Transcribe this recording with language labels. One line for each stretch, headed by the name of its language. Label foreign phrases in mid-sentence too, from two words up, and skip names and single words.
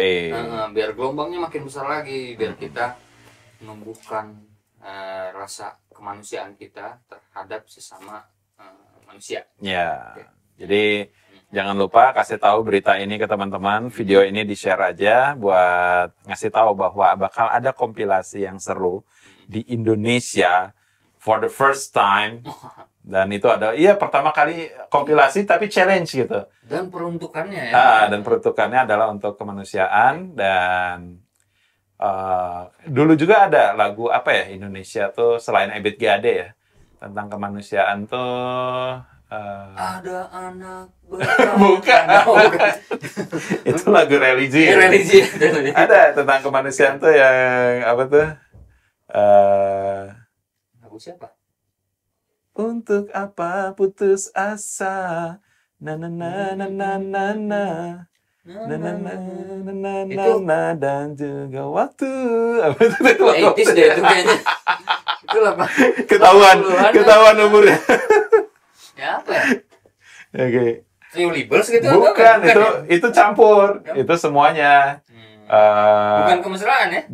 Indonesian: Biar gelombangnya makin besar lagi, biar kita menumbuhkan rasa kemanusiaan kita terhadap sesama manusia. Ya. Jadi jangan lupa kasih tahu berita ini ke teman-teman, video ini di-share aja buat ngasih tahu bahwa bakal ada kompilasi yang seru di Indonesia
English: for the first time.
Indonesian: Dan itu ada, pertama kali kompilasi tapi challenge gitu. Dan peruntukannya ya. Dan peruntukannya adalah untuk kemanusiaan. Dan dulu juga ada lagu apa ya Indonesia tuh selain Ebit G.Ade ya, tentang kemanusiaan tuh. Ada anak Bukan. Itu lagu religi. Religi. Ada tentang kemanusiaan tuh yang apa tuh? Lagu siapa? Untuk apa putus asa, na na na na na na na, na na na na na na, dan juga waktu. Apa itu? 80s deh itu kayaknya. Itu apa? Ketahuan umurnya. Ya apa ya? Oke. Trio Libels gitu? Bukan, ya? itu campur, itu semuanya. Bukan kemesraan ya?